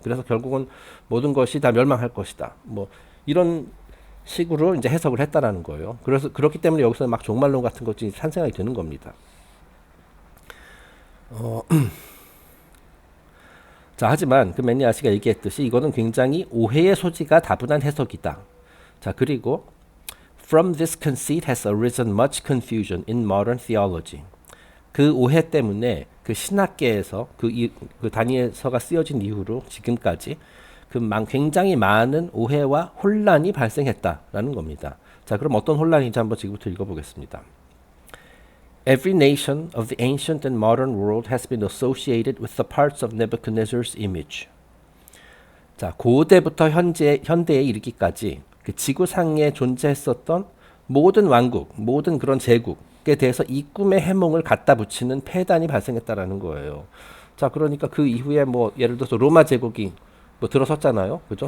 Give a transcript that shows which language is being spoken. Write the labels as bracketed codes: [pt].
[ko] 그래서 결국은 모든 것이 다 멸망할 것이다. 뭐 이런 식으로 이제 해석을 했다라는 거예요. 그래서 그렇기 때문에 여기서 막 종말론 같은 것이 탄생하게 되는 겁니다. 자, 하지만 그 매니아 씨가 얘기했듯이 이거는 굉장히 오해의 소지가 다분한 해석이다. [en] 자, 그리고 From this conceit has arisen much confusion in modern theology. [ko] 그 오해 때문에 그 신학계에서 그 다니엘서가 쓰여진 이후로 지금까지 굉장히 많은 오해와 혼란이 발생했다라는 겁니다. 자, 그럼 어떤 혼란인지 한번 지금부터 읽어보겠습니다. [en] Every nation of the ancient and modern world has been associated with the parts of Nebuchadnezzar's image. [ko] 자, 고대부터 현대에 이르기까지 그 지구상에 존재했었던 모든 왕국, 모든 그런 제국에 대해서 이 꿈의 해몽을 갖다 붙이는 폐단이 발생했다라는 거예요. 자, 그러니까 그 이후에 뭐 예를 들어서 로마 제국이 뭐 들어섰잖아요. 그죠?